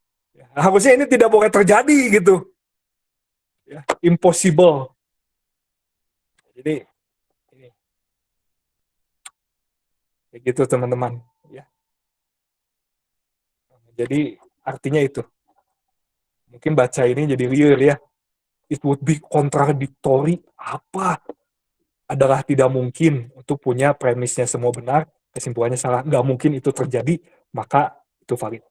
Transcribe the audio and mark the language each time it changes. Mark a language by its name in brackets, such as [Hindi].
[Indonesian] Ya, harusnya ini tidak boleh terjadi gitu. Ya, impossible. Jadi ini kayak gitu teman-teman. Ya. Jadi artinya itu. Mungkin baca ini jadi liar ya. [English] It would be contradictory. [Indonesian] Apa? Adalah tidak mungkin untuk punya premisnya semua benar, kesimpulannya salah. Nggak mungkin itu terjadi, maka itu valid.